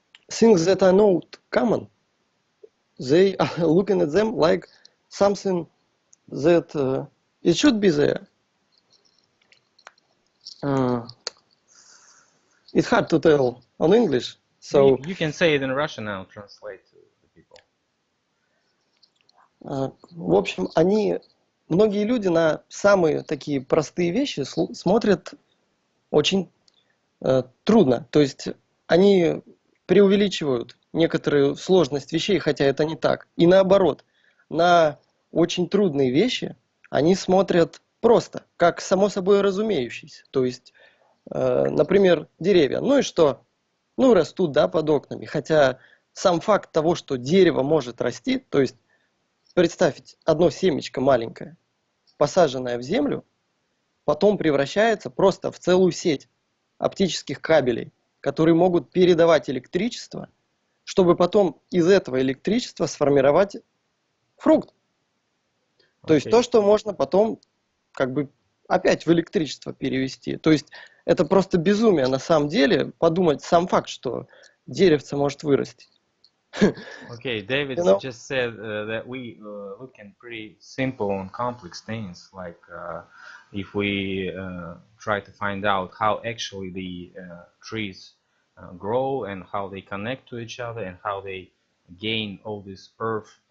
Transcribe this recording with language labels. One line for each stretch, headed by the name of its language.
English: Things that are not common, they are looking at them like something that it should be there. Uh, it's hard to tell on English, so you can say it in Russian. I'll translate to the people.
Russian: в общем, многие люди на самые такие простые вещи смотрят очень трудно. То есть они преувеличивают некоторую сложность вещей, хотя это не так. И наоборот, на очень трудные вещи они смотрят просто, как само собой разумеющиеся. То есть, например, деревья. Ну и что? Ну, растут, да, под окнами. Хотя сам факт того, что дерево может расти, то есть представьте, одно семечко маленькое, посаженное в землю, потом превращается просто в целую сеть оптических кабелей, которые могут передавать электричество, чтобы потом из этого электричества сформировать фрукт. То есть то,
English: Okay.
Russian: что можно потом как бы опять в электричество перевести. То есть это просто безумие на самом деле подумать сам факт, что деревце может вырасти.
English: Okay, David You know? just said that we look in pretty simple and complex things, like if we try to find out how actually the trees grow and how they connect to each other and how they gain all this earth